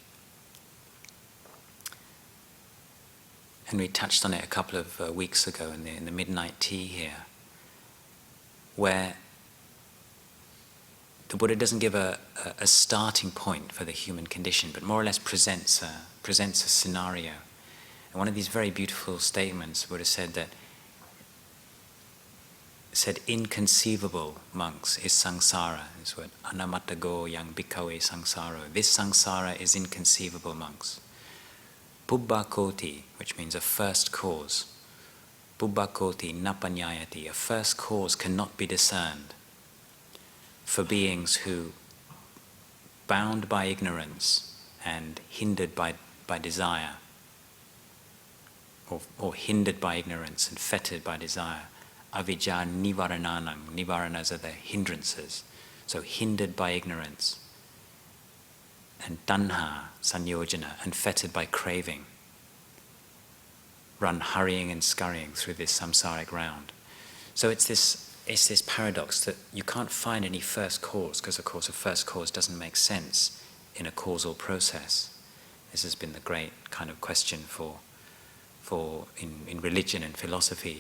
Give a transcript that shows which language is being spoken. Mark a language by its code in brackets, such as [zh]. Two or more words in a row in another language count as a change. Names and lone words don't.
[en] And we touched on it a couple of weeks ago in the midnight tea here, where the Buddha doesn't give a starting point for the human condition, but more or less presents a scenario. And one of these very beautiful statements, the Buddha said inconceivable, monks, is samsara. This word, [pi] anamatago yang bhikkhave samsara. [en] This samsara is inconceivable, monks. [pi] Pubbha koti, [en] which means a first cause. [pi] Pubbha koti napanyayati, [en] a first cause cannot be discerned for beings who, bound by ignorance and hindered by desire, or hindered by ignorance and fettered by desire, [pi] avijja nivarananam, [en] nivaranas are the hindrances, so hindered by ignorance, and [pi] tanha, sanyojana, [en] and fettered by craving, run hurrying and scurrying through this samsaric round. So it's this paradox that you can't find any first cause, because of course a first cause doesn't make sense in a causal process. This has been the great kind of question for in religion and philosophy.